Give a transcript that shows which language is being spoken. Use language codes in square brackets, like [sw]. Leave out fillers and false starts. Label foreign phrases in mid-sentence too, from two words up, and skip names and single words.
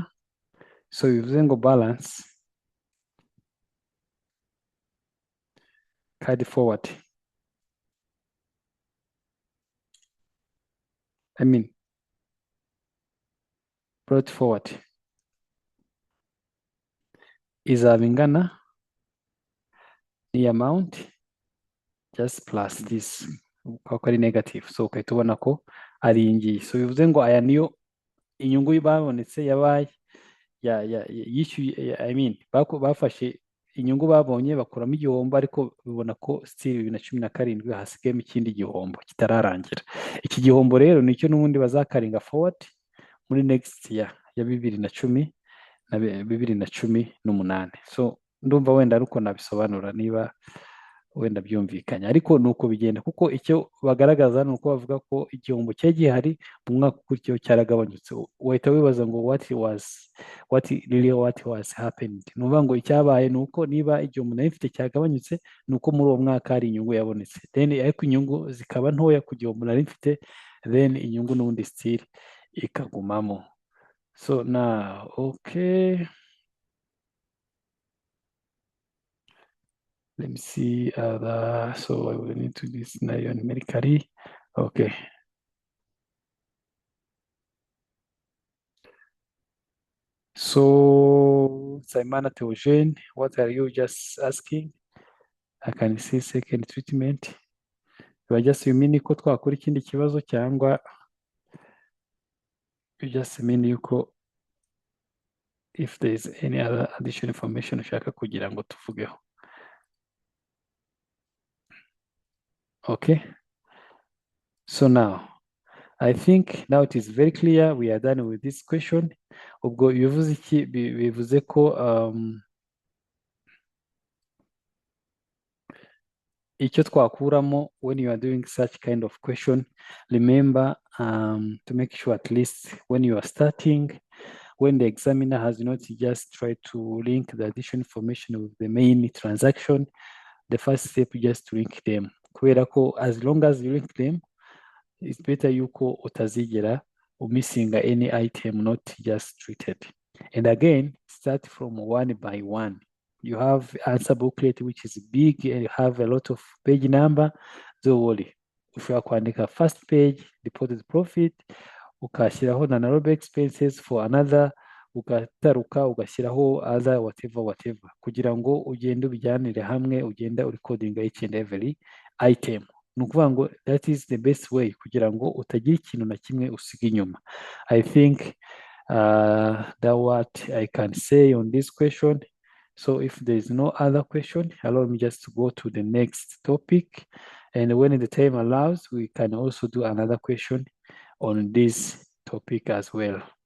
[en] So [rw] bivuze ngo [en] balance carried forward, I mean brought forward [rw] izaba ingana ni [en] amount just plus this, [rw] uko ari negative. So ukahita ubona ko ari iyi ngiyi. So bivuze ngo aya niyo inyungu babonetse yabaye yishyuye, [en] I mean [rw] bafashe inyungu babonye bakuramo igihombo, ariko bibona ko still 2017 hasigayemo ikindi gihombo kitararangira. Iki gihombo rero nicyo n'ubundi bazakaringa forward muri [en] next year [rw] ya 2010 na 2018. So ndumva wenda ariko nabisobanura niba wenda byumvikanye, ariko nuko bigenda, kuko icyo bagaragaza ni uko bavuga ko igihombo cyari gihari mu mwaka ukurikiyeho cyaragabanyutse. Wahita wibaza ngo [en] what was happened, [rw] ni ukuvuga ngo icyabaye ni uko niba igihombo nari mfite cyagabanyutse, ni uko muri uwo mwaka hari inyungu yabonetse, then ariko inyungu zikaba ntoya ku gihombo nari mfite, then inyungu n'ubundi still ikagumamo. [en] So now okay, let me see so I will need to do this scenario numerically. Okay. So Simana Theogene, what are you just asking? I can see second treatment. You just mean [rw] ko twakora ikindi kibazo cyangwa [en] you just mean yuko if there is any other additional information [rw] ushaka kugira ngo tuvugeho. [en] Okay. So now, I think now it is very clear we are done with this question. [rw] Ubwo bivuze iki? Bivuze ko icyo twakuramo [en] when you are doing such kind of question, remember to make sure at least when you are starting, when the examiner has not just tried to link the additional information with the main transaction, the first step is just to link them. [rw] Kubera ko [en] as long as you link them, it's better [rw] yuko utazigera [en] missing any item not just treated. And again, start from one by one. You have answer booklet which is big and you have a lot of page number. Don't worry. [rw] Ushobora kwandika [en] first page, reported profit, [rw] ukashyiraho na narobe [en] expenses for another, [rw] ugataruka ugashyiraho [en] other whatever [rw] kugira ngo ugende ubijyanire hamwe, ugenda urecordinga [en] each and every item. [rw] Ni ukuvuga ngo [en] that is the best way [rw] kugira ngo utagira ikintu na kimwe usiga inyuma. [en] I think that what I can say on this question. So if there is no other question, allow me just to go to the next topic. And when the time allows, we can also do another question on this topic as well.